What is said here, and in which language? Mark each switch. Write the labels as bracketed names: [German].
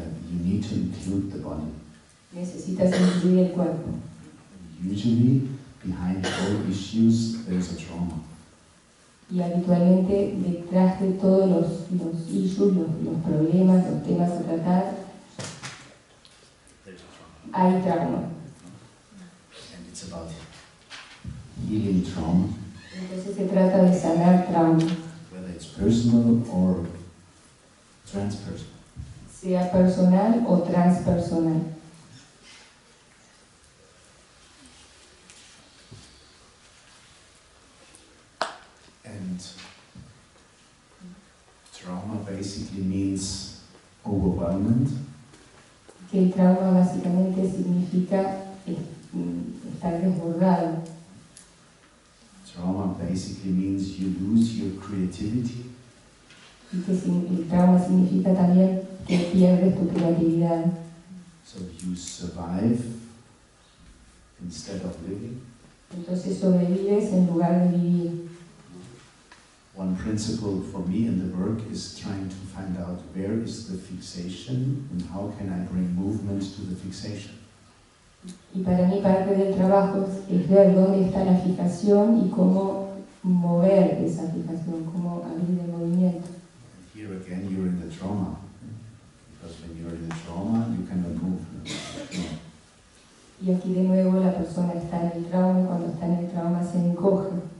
[English] you need to include the body. [Spanish] necesitas incluir el cuerpo. [English] Usually, behind all issues, there's a trauma. [Spanish] Y habitualmente detrás de todos los issues, los problemas, los temas a tratar, [English] There's a trauma. [Spanish] hay trauma. [English] And it's about healing trauma, [Spanish] Entonces se trata de sanar trauma, [English] whether it's personal or transpersonal. [Spanish] sea personal o transpersonal. [English] And trauma basically means overwhelmment, [Spanish] Que el trauma básicamente significa estar desbordado. [English] trauma basically means you lose your creativity, [Spanish] Y que el trauma significa también que pierdes tu creatividad. [English] so you survive instead of living. [Spanish] Entonces sobrevives en lugar de vivir. [English] One principle for me in the work is trying to find out where is the fixation and how can I bring movement to the fixation. [Spanish] Y para mí parte del trabajo es ver dónde está la fijación y cómo mover esa fijación, cómo abrir el movimiento. [English] And here again you're in the trauma, because when you're in the trauma you cannot move. [Spanish] Y aquí de nuevo la persona está en el trauma y cuando está en el trauma se encoge.